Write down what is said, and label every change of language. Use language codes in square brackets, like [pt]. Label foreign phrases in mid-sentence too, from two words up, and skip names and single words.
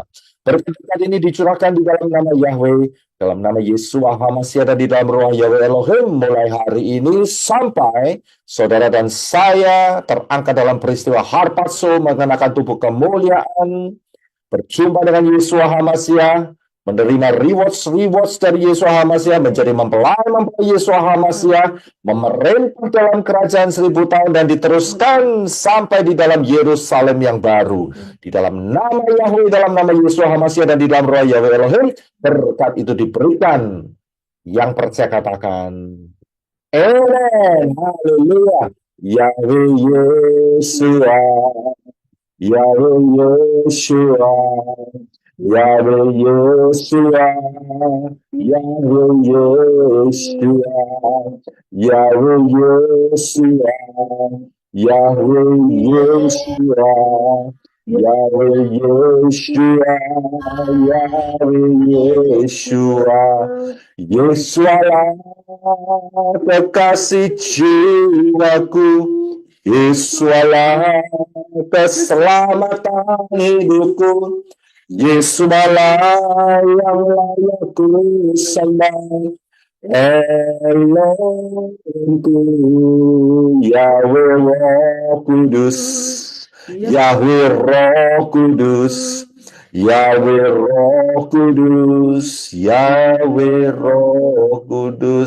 [id] Berkat ini dicurahkan di dalam nama Yahweh, dalam nama Yesus HaMasiah, dan di dalam ruang Yahweh Elohim mulai hari ini sampai saudara dan saya terangkat dalam peristiwa Harpazo mengenakan tubuh kemuliaan, berjumpa dengan Yesus HaMasiah, menerima rewards dari Yesus HaMasiah, menjadi mempelai Yesus HaMasiah, memerintah dalam kerajaan 1000 tahun dan diteruskan sampai di dalam Yerusalem yang baru. Di dalam nama Yahweh, dalam nama Yesus HaMasiah, dan di dalam roh Yahweh Elohim, berkat itu diberikan. Yang percaya katakan, amen, haleluya. Yahweh Yeshua, Yahweh Yeshua, Yahweh Yeshua, Yahweh Yeshua, Yahweh Yeshua, Yahweh Yeshua, Yahweh Yeshua, Yahweh Yeshua, Yesualah kekasih jiwaku, Yesualah keselamatan hidupku, Yesualah yang layak ku sembah, Elohimku, Yahweh Roh Kudus, Yahweh Roh Kudus, Yahweh Roh Kudus, Yahweh Roh Kudus.